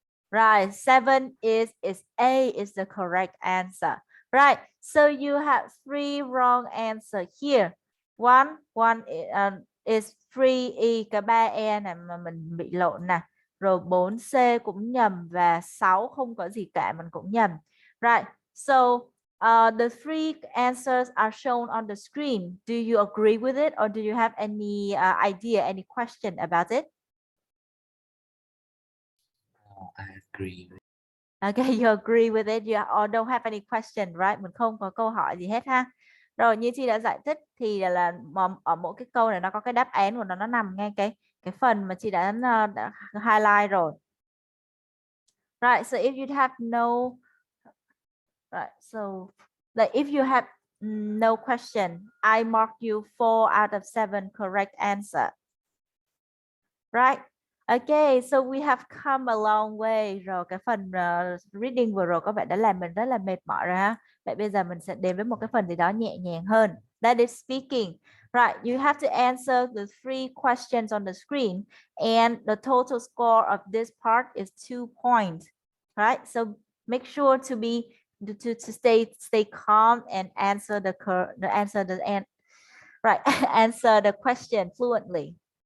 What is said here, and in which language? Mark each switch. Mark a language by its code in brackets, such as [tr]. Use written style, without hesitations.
[en] Right, 7 is A is the correct answer. Right, so you have 3 wrong answer here. One is 3E, [vi] cả 3E này mà mình bị lộn nè. Rồi 4C cũng nhầm và 6 không có gì cả, mình cũng nhầm. [en] Right, so the 3 answers are shown on the screen. Do you agree with it or do you have any idea, any question about it? I agree. Okay, you agree with it, you don't have any question, right? [vi] Mình không có câu hỏi gì hết ha. Rồi như chị đã giải thích thì là ở mỗi cái câu này nó có cái đáp án của nó nằm ngay cái phần mà chị đã highlight rồi. [en] Right, so if you have no if you have no question, I mark you 4 out of 7 correct answer. Right. Okay, so we have come a long way. [vi] Rồi cái phần reading vừa rồi các bạn đã làm mình rất là mệt mỏi rồi ha. Vậy bây giờ mình sẽ đến với một cái phần gì đó nhẹ nhàng hơn. [en] That is speaking. Right, you have to answer the 3 questions on the screen, and the total score of this part is 2 points. Right, so make sure to be to stay calm and answer right answer the question fluently.